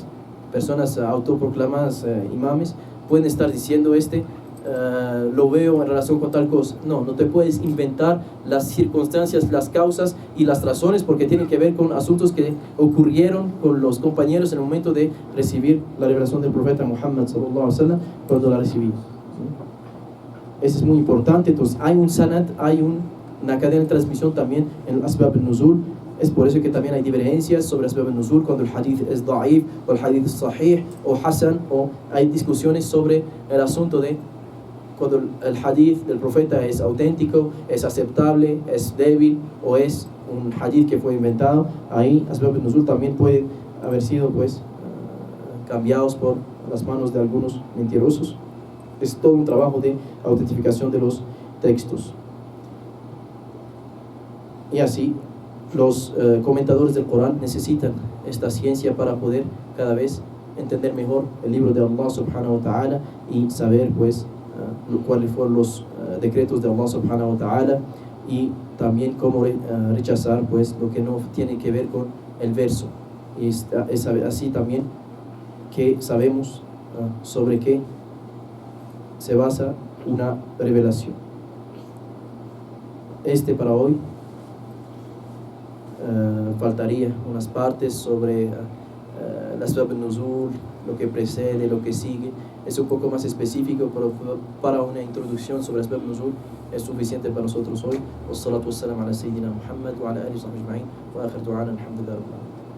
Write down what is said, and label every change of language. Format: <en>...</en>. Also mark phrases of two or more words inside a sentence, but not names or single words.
<es>Personas autoproclamadas imames pueden estar diciendo lo veo en relación con tal cosa. No te puedes inventar las circunstancias, las causas y las razones, porque tienen que ver con asuntos que ocurrieron con los compañeros en el momento de recibir la revelación del profeta Muhammad</es> <ar>صلى الله عليه وسلم,</ar> <es>cuando la recibí. Eso es muy importante. Entonces hay un sanad, hay una cadena de transmisión también en el</es> <ar>أسباب النزول.</ar> <es>Es por eso que también hay divergencias sobre</es> <ar>أسباب النزول,</ar> <es>cuando el hadith es da'if o el hadith es sahih o hasan, o hay discusiones sobre el asunto de cuando el hadith del profeta es auténtico, es aceptable, es débil, o es un hadith que fue inventado. Ahí</es> <ar>أسباب النزول</ar> <es>también puede haber sido cambiados por las manos de algunos mentirosos. Es todo un trabajo de autentificación de los textos. Y así los comentadores del Corán necesitan esta ciencia para poder cada vez entender mejor el libro de Allah</es> <ar>سبحانه وتعالى</ar> <es>y saber cuáles fueron los decretos de Allah</es> <ar>سبحانه وتعالى,</ar> <es>y también cómo rechazar lo que no tiene que ver con el verso. Y es así también que sabemos sobre qué se basa una revelación. Para hoy faltaría unas partes sobre el</es> <ar>أسباب النزول,</ar> <es>lo que precede, lo que sigue. Es un poco más específico, pero para una introducción sobre</es> <ar>أسباب النزول</ar> <es>es suficiente para nosotros hoy.</es> <ar>والصلاة والسلام على سيدنا محمد وعلى آله وصحبه أجمعين، وآخر دعوانا الحمد لله.</ar>